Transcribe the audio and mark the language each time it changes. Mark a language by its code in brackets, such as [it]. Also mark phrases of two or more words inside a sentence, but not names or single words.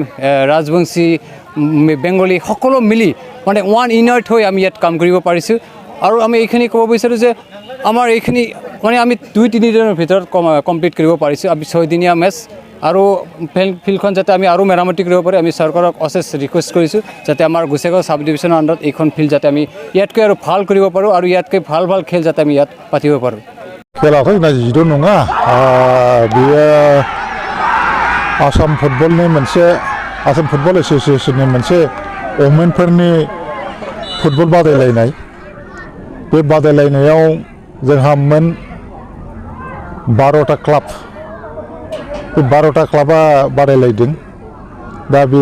[as] ৰাজবংশী বেংগলী সকলো মিলি মানে [en] one unite [as] হৈ আমি ইয়াত কাম কৰিব পাৰিছোঁ আৰু আমি এইখিনি ক'ব বিচাৰোঁ যে আমাৰ এইখিনি মানে আমি 2-3 দিনৰ ভিতৰত কমপ্লিট কৰিব পাৰিছোঁ আমি 6 দিনীয়া মেচ আৰু ফিল্ডখন যাতে আমি আৰু মেৰামতি কৰিব পাৰোঁ আমি চৰকাৰক অশেষ ৰিকুৱেষ্ট কৰিছোঁ যাতে আমাৰ গোসাইগাঁও [en] sub division's under [as] এইখন ফিল্ড যাতে আমি ইয়াতকৈ আৰু ভাল কৰিব পাৰোঁ আৰু ইয়াতকৈ ভাল খেল যাতে আমি ইয়াত পাতিব পাৰোঁ [brx] खेलाथ' जोंना 10 नङा बेयो आसाम फुटबलनि मोनसे आसाम फुटबल एस'सिएशननि मोनसे [en] women's football [brx] बादायलायनाय बे बादायलायनायाव जोंहा मोन 12टा क्लाब बे 12टा क्लाबा बादायलायदों दा बे